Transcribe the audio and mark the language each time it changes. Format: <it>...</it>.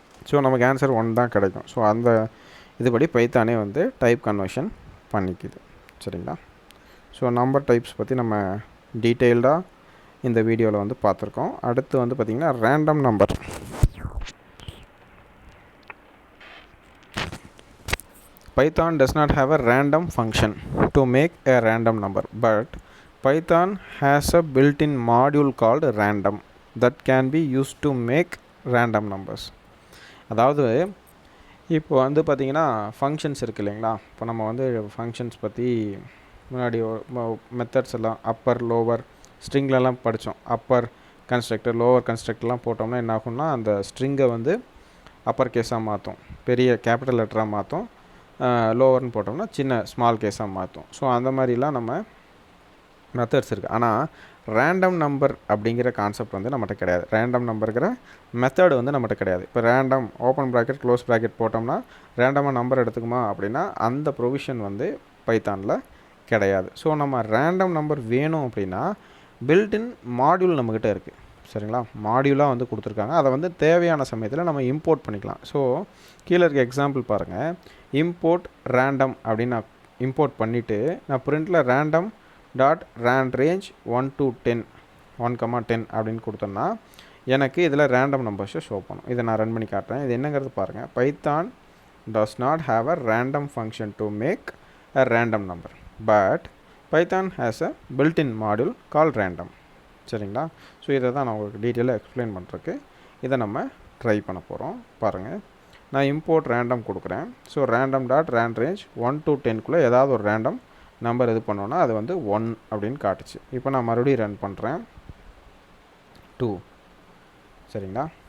<ta>So நமக்கு answer 1 தான் கிடைக்கும். ஸோ அந்த இதுபடி பைத்தானே வந்து டைப் கன்வர்ஷன் பண்ணிக்குது. சரிங்களா, ஸோ நம்பர் டைப்ஸ் பற்றி நம்ம டீட்டெயில்டாக இந்த வீடியோவில் வந்து பார்த்துருக்கோம். அடுத்து வந்து பார்த்திங்கன்னா random number.</ta> <en>Python does not have a random function to make a random number, but Python has a built-in module called random that can be used to make random numbers.</en> <ta>அதாவது இப்போ வந்து பார்த்திங்கன்னா ஃபங்க்ஷன்ஸ் இருக்குது இல்லைங்களா. இப்போ நம்ம வந்து functions பற்றி முன்னாடி மெத்தட்ஸ் எல்லாம் அப்பர் லோவர் ஸ்ட்ரிங்லலாம் படித்தோம். அப்பர் கன்ஸ்ட்ரக்டர் லோவர் கன்ஸ்ட்ரக்டர்லாம் போட்டோம்னா என்ன ஆகும்னா அந்த ஸ்ட்ரிங்கை வந்து அப்பர் கேஸாக மாற்றும், பெரிய கேபிட்டல் லெட்டராக மாற்றும். லோவர்னு போட்டோம்னா சின்ன ஸ்மால் கேஸாக மாற்றும். ஸோ அந்த மாதிரிலாம் நம்ம மெத்தட்ஸ் இருக்குது. ஆனால் ரேண்டம் நம்பர் அப்படிங்கிற கான்செப்ட் வந்து நம்மகிட்ட கிடையாது. ரேண்டம் நம்பருங்கிற மெத்தடு வந்து நம்மகிட்ட கிடையாது. இப்போ random open bracket close bracket போட்டோம்னா ரேண்டமாக நம்பர் எடுத்துக்குமா அப்படின்னா அந்த ப்ரொவிஷன் வந்து பைத்தானில் கிடையாது. ஸோ நம்ம ரேண்டம் நம்பர் வேணும் அப்படின்னா பில்டின் மாடியூல் நம்மக்கிட்ட இருக்குது. சரிங்களா, மாடியூலாக வந்து கொடுத்துருக்காங்க. அதை வந்து தேவையான சமயத்தில் நம்ம இம்போர்ட் பண்ணிக்கலாம். ஸோ கீழே இருக்க எக்ஸாம்பிள் பாருங்கள். இம்போர்ட் ரேண்டம் அப்படின்னு நான் இம்போர்ட் பண்ணிவிட்டு நான் பிரிண்டில் random dot rent range 1 to 10 1,10 அப்படின்னு கொடுத்தோன்னா எனக்கு இதில் ரேண்டம் நம்பர்ஸை ஷோ பண்ணும். இதை நான் ரன் பண்ணி காட்டுறேன். இது என்னங்கிறது பாருங்கள்.</ta> <en>Python does not have a random function to make a random number, but Python has a built-in module called random.</en> <ta>சரிங்களா. ஸோ இதை தான் நான் உங்களுக்கு டீட்டெயிலாக எக்ஸ்பிளைன் பண்ணுறதுக்கு இதை நம்ம ட்ரை பண்ண போகிறோம். பாருங்கள், நான் இம்போர்ட் ரேண்டம் கொடுக்குறேன். So random dot rent range 1 to 10க்குள்ளே ஏதாவது ஒரு ரேண்டம் நம்பர் இது பண்ணோன்னா அது வந்து 1 அப்படின்னு காட்டுச்சு. இப்போ நான் மறுபடியும் ரன் பண்ணுறேன் 2. சரிங்களா.</ta>